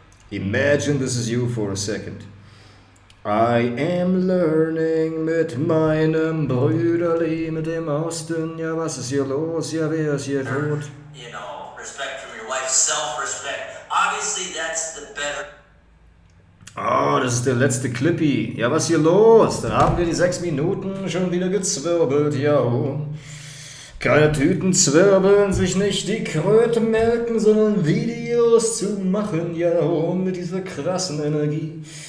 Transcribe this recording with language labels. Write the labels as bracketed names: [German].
[English] Imagine this is you for a second. I am learning [German] mit meinem Brüderli, mit dem Austin. Ja, was ist hier los? Ja, wer ist hier tot? [English] You know, respect from your wife, self-respect. Obviously, that's the better. [German] Oh, das ist der letzte Clippy. Ja, was ist hier los? Dann haben wir die 6 Minuten schon wieder gezwirbelt, ja. Keine Tüten zwirbeln, sich nicht die Kröte melken, sondern Videos zu machen, ja, mit dieser krassen Energie.